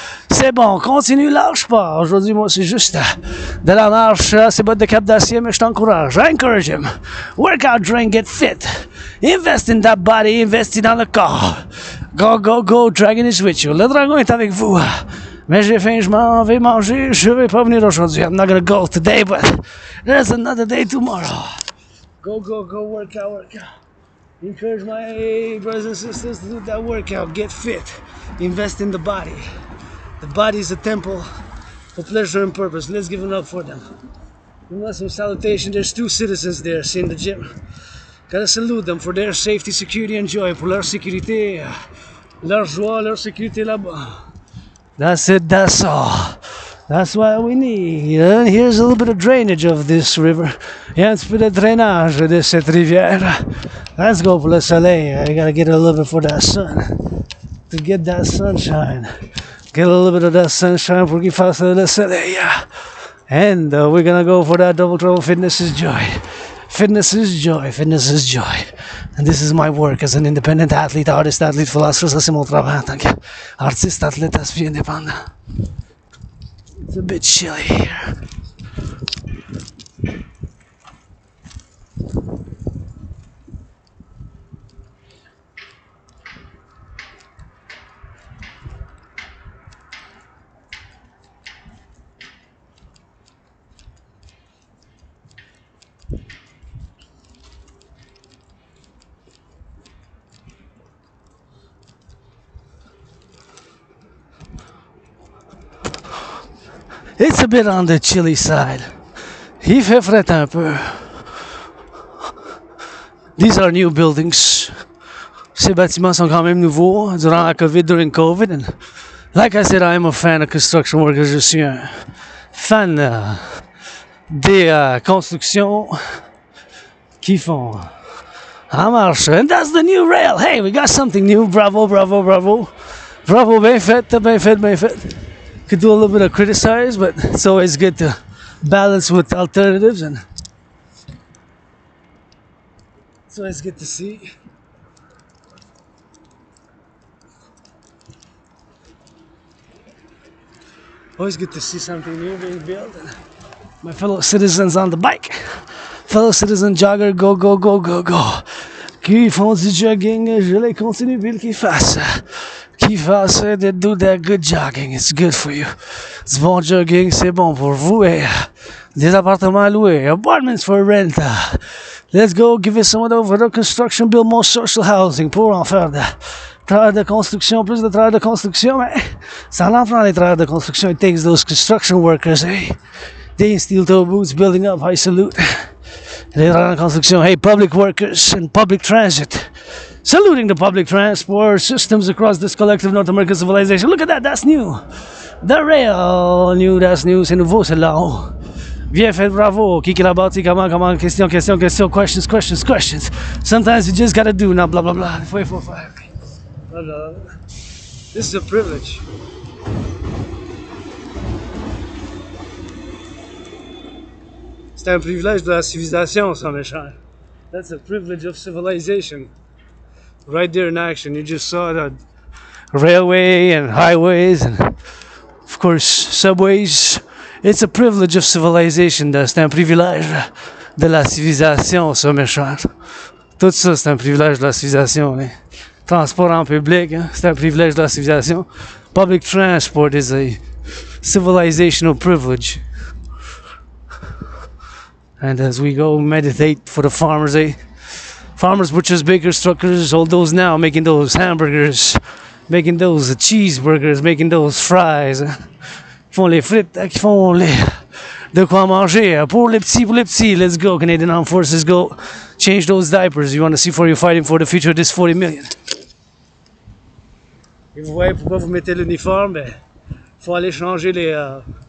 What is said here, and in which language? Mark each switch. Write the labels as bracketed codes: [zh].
[fr] C'est bon, continue, lâche pas. Aujourd'hui, moi, c'est juste de la marche, c'est bottes de cap d'acier, mais je t'encourage. [en] I encourage him. Work out, drink, get fit. Invest in that body, [fr] investi dans le corps. [en] Go, dragon is with you. [fr] Le dragon est avec vous. Mais j'ai faim, je m'en vais manger, je vais pas venir aujourd'hui. [en] I'm not gonna go today, but there's another day tomorrow. Go, work out. Encourage my brothers and sisters to do that workout, get fit, invest in the body. The body is a temple for pleasure and purpose. Let's give it up for them. Give them some salutation. There's 2 citizens there in the gym. Gotta salute them for their safety, security, and joy. [fr] Pour leur sécurité, leur joie, leur sécurité là-bas. [en] That's it, that's all. That's what we need. And here's a little bit of drainage of this river. [fr] Il y a un petit peu de drainage de cette rivière. [en] Let's go [fr] pour le soleil. [en] I gotta get a little bit for that sun. To get that sunshine. get a little bit of that sunshine [fr] pour qu'il fasse le soleil. [en] And we're gonna go for that double trouble. Fitness is joy. Fitness is joy. Fitness is joy. And this is my work as an independent athlete, artist, athlete, philosopher. [fr] Ça, c'est mon travail en tant qu'artiste, athlète, aspirant indépendant. [en] It's a bit chilly here. It's a bit on the chilly side. [fr] Il fait fret un peu. [en] These are new buildings. [fr] Ces bâtiments sont quand même nouveaux durant la COVID, [en] during COVID. And like I said, I am a fan of construction workers. [fr] Je suis un fan des constructions qui font en marche. [en] And that's the new rail. Hey, we got something new. Bravo, bravo, bravo. [fr] Bravo, bien fait, bien fait, bien fait. [en] Could do a little bit of criticize, but it's always good to balance with alternatives, and it's always good to see. Always good to see something new being built. And my fellow citizens on the bike, fellow citizen jogger, go, go, go, go, go. [fr] Qui font du jogging, je les continue puis qu'ils fassent. Qui fassent, [en] they do that good jogging, it's good for you. [fr] Du bon jogging, c'est bon pour vous. Et des appartements à louer, [en] apartments for rent. Let's go give it some of the construction, build more social housing [fr] pour en faire de travail de construction, [en] plus de travail de construction. [fr] Mais ça en prend les travailleurs de construction. [en] It takes those construction workers, hey. They in steel toe boots building up, I salute. [fr] Les travailleurs de construction, hey, [en] public workers and public transit. Saluting the public transport systems across this collective North American civilization. Look at that, that's new. The rail, new, that's new, [fr] c'est nouveau, c'est là-haut. Bien fait, bravo. Qui l'a bâti, comment, question, questions, questions. [en] Sometimes you just gotta do, now, blah, blah, blah. Blah, blah, blah. This is a privilege. [fr] C'est un privilège de la civilisation, ça, mes chers. [en] That's a privilege of civilization. Right there in action, you just saw the railway and highways and, of course, subways. It's a privilege of civilization. [fr] C'est un privilège de la civilisation, ça, mes chers. Tout ça, c'est un privilège de la civilisation. Hein. Transport en public, hein, c'est un privilège de la civilisation. [en] Public transport is a civilizational privilege. And as we go meditate for the farmers, farmers, butchers, bakers, truckers, all those now making those hamburgers, making those cheeseburgers, making those fries. [fr] Qui font les frites, qui font les de quoi manger. Pour les petits, [en] let's go. Canadian Armed Forces, go. Change those diapers. You want to see for you fighting for the future of this 40 million. [fr] Et vous voyez pourquoi vous mettez l'uniforme? Ben, faut aller changer les...